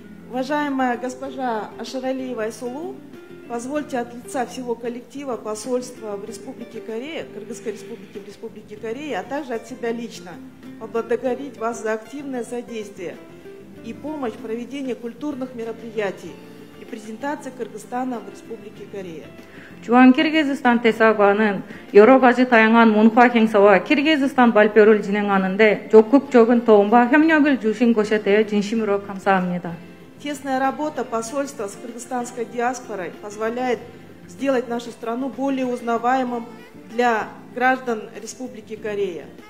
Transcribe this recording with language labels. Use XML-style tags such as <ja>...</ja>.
<ru>Уважаемая госпожа Ашаралиева Айсулу, позвольте от лица всего коллектива посольства в Республике Корея, Кыргызской Республике в Республике Корея, а также от себя лично поблагодарить вас за активное содействие и помощь в проведении культурных мероприятий и презентации Кыргызстана в Республике Корея.</ru> <ko>중앙 키르기즈스탄 대사관은 여러 가지 다양한 문화 행사와 키르기즈스탄 발표를 진행하는데 적극적인 도움과 협력을 주신 것에 대해 진심으로 감사합니다.</ko> <ru>Тесная работа посольства с кыргызстанской диаспорой позволяет сделать нашу страну более узнаваемым для граждан Республики Корея.</ru>